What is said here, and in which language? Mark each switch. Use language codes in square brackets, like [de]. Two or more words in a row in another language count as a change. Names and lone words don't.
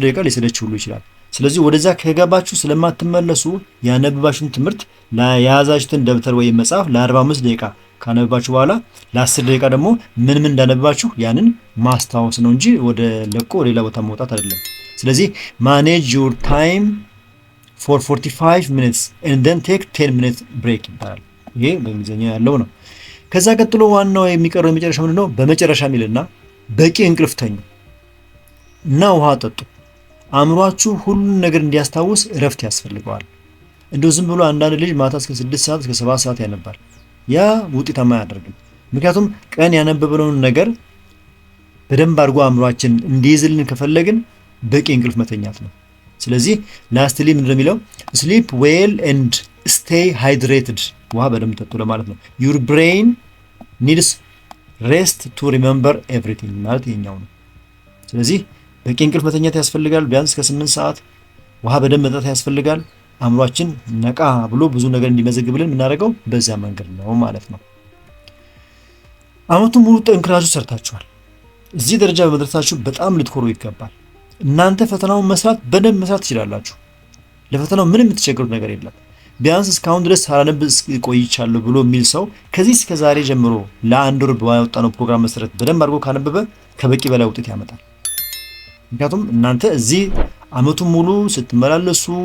[am] ደቂቃ ሊሰለች ሁሉ ይችላል። ስለዚህ ወደዛ ከገባችሁ ስለማትመለሱ ያነበባችሁን ትምህርት የያዛችሁትን ደብተር ወይም መጽሐፍ ለ45 ደቂቃ ካነበባችሁ በኋላ ለ10 ደቂቃ ደግሞ ምን እንዳነበባችሁ ያንን ማስታወስ ነው እንጂ ወደ ለቆ ሌላ ቦታ መውጣት አይደለም። ስለዚህ [en] manage your time for 45 minutes and then take 10 minutes break [am] ይባላል። ይሄ በእንግሊዝኛ ያለው ነው። ከዛ ቀጥሎ ዋናው የሚቀረው የመጨረሻው ምንድነው? በመጨረሻ ሚልና በቂ እንቅልፍ ተኙ እና ውሃ ጠጡ። አእምሯችሁ ሁሉን ነገር እንዲያስታውስ እረፍት ያስፈልገዋል። እንደው ዝም ብሎ አንዳንድ ልጅ ማታ እስከ 6 ሰዓት እስከ 7 ሰዓት ያነባል። ያ ውጤታማ አያደርግም። ምክንያቱም ቀን ያነበብነውን ነገር በደንብ አድርጎ አእምሯችን እንዲይዝልን ከፈለግን በቂ እንቅልፍ መተኛት ነው። ስለዚህ ላስትሊ ምንድነው የሚለው? [en] sleep well and stay hydrated፣ [am] ውሃ በደንብ ጠጡ ለማለት ነው። [en] your brain needs rest to remember everything [am] ማለት ይሄኛው ነው። ስለዚህ በቂ እንቅልፍ መተኛት ያስፈልጋል። ቢያንስ ከ8 ሰዓት ውሃ በደንብ መጠጣት ያስፈልጋል። አእምሯችን ነቃ ብሎ ብዙ ነገር እንዲመዘግብልን የምናደርገው በዛ መንገድ ነው ማለት ነው። አመቱን ሙሉ ጠንክራችሁ ሰርታችኋል። እዚህ ደረጃ በመድረሳችሁ በጣም ልትኮሩ ይገባል። እናንተ ፈተናውን በደንብ መስራት ትችላላችሁ። ለፈተናው ምንም የምትቸገሩት ነገር የለም። ቢያንስ እስካሁን ድረስ ሳላነብ ቆይቻለሁ ብሎ የሚል ሰው ከዚህ እስከ ዛሬ ጀምሮ ለአንድ ወር ባወጣነው ፕሮግራም መሰረት በደንብ አድርጎ ካነበበ ከበቂ በላይ ውጤት ያመጣል። ምክንያቱም እናንተ እዚህ አመቱን ሙሉ ስትመላለሱ